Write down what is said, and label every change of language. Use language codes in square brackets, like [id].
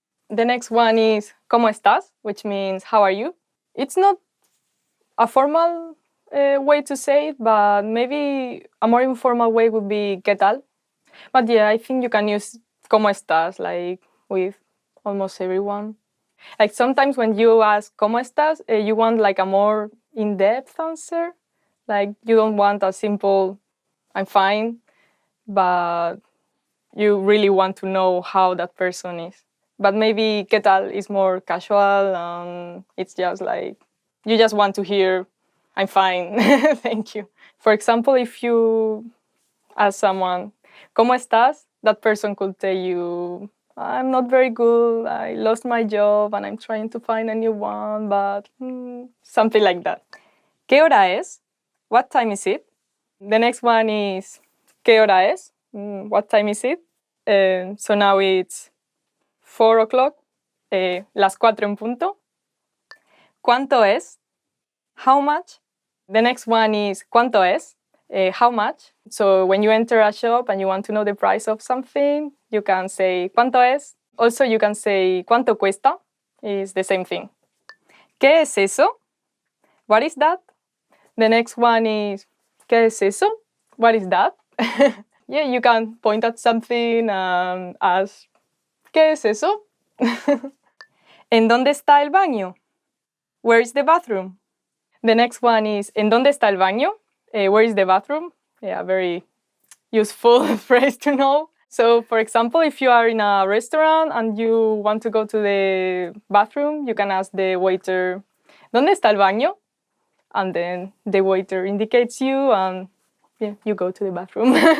[en] The next one is [es] ¿Cómo estás?, [en] which means how are you? It's not a formal way to say it, but maybe a more informal way would be [es] ¿qué tal? [en] But yeah, I think you can use [es] ¿cómo estás? [en] Like with almost everyone. Like sometimes when you ask [es] ¿cómo estás? [en] You want like a more in-depth answer. Like you don't want a simple I'm fine, but you really want to know how that person is. But maybe [es] ¿qué tal? [en] Is more casual and it's just like you just want to hear I'm fine, thank you. For example, if you ask someone [es] ¿cómo estás? [en] That person could tell you I'm not very good, I lost my job and I'm trying to find a new one, but something like that. [es] ¿Qué hora es? [en] What time is it? The next one is [es] ¿qué hora es? [en] What time is it? So now it's 4 o'clock, [es] las 4 en punto. ¿Cuánto es? [en] How much? The next one is [es] ¿cuánto es? [en] How much? So when you enter a shop and you want to know the price of something, you can say ¿cuánto es? Also, you can say [es] ¿cuánto cuesta? [en] It's the same thing. [es] ¿Qué es eso? [en] What is that? The next one is [es] ¿qué es eso? [en] What is that? Yeah, you can point at something and ask [es] ¿qué es eso? ¿En dónde está el baño? [en] Where is the bathroom? The next one is [es] ¿en dónde está el baño? [en] Where is the bathroom? Yeah, very useful phrase to know. So, for example, if you are in a restaurant and you want to go to the bathroom, you can ask the waiter, [es] ¿dónde está el baño? [en] And then the waiter indicates you and yeah, you go to the bathroom.